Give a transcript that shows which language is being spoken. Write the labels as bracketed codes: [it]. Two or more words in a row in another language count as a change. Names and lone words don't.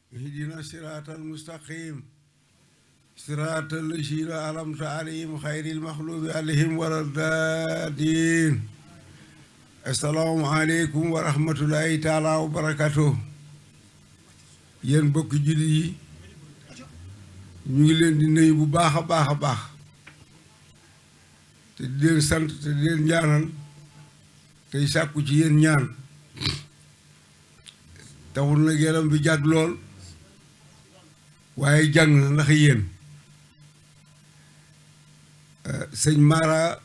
[ar] اهدنا الصراط المستقيم صراط الذين أنعمت عليهم خير المغضوب عليهم ولا الضالين. السلام عليكم ورحمة الله تعالى وبركاته. [wo] yéen bokk jullit yi ñu ngi leen di nuyu bu baax a baax a baax te di leen sant te di leen ñaanal tey sàkku ci yéen ñaan taxul nag yaram bi jàgg lool waaye jàng na ndax yéen sëñ Mara